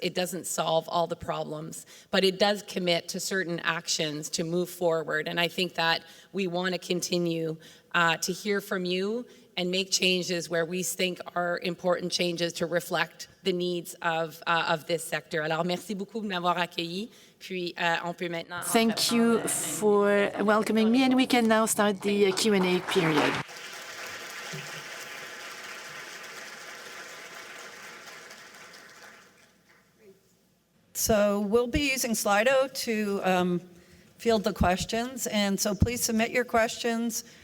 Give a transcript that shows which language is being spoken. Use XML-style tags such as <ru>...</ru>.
<en>It doesn't solve all the problems, but it does commit to certain actions to move forward. And I think that we want to continue to hear from you and make changes where we think are important changes to reflect the needs of this sector.</en> <fr>Alors, merci beaucoup de m'avoir accueilli. Puis, on peut maintenant...</fr> <en>Thank you for welcoming me, and we can now start the Q&A period. So we'll be using Slido to field the questions, and so please submit your questions.</en>